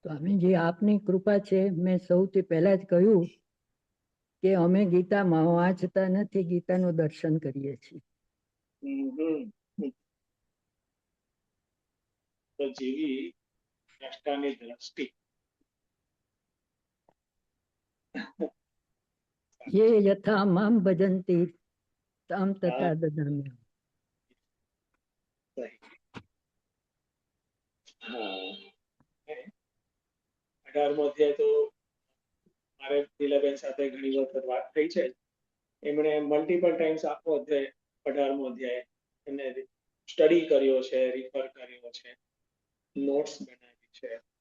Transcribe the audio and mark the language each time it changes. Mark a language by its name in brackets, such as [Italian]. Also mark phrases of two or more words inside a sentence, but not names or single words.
[Gujarati] સ્વામીજી આપની કૃપા છે. મેં સૌથી પહેલા જ કહ્યું કે અમે ગીતામાં વાંચતા નથી, ગીતાનું દર્શન કરીએ છીએ. તો જેવી દ્રષ્ટાની દ્રષ્ટિ. [Sanskrit] ये यथा माम भजन्ति ताम तथा ददामि. [Gujarati] હા, 18મો અધ્યાય તો મારે લીલાબેન સાથે ઘણી વખત વાત થઈ છે. એમણે [English] multiple times [Gujarati] આખો અધ્યાય 18મો અધ્યાય એને સ્ટડી કર્યો છે, રિફર કર્યો છે, નોટ્સ બનાવી છે.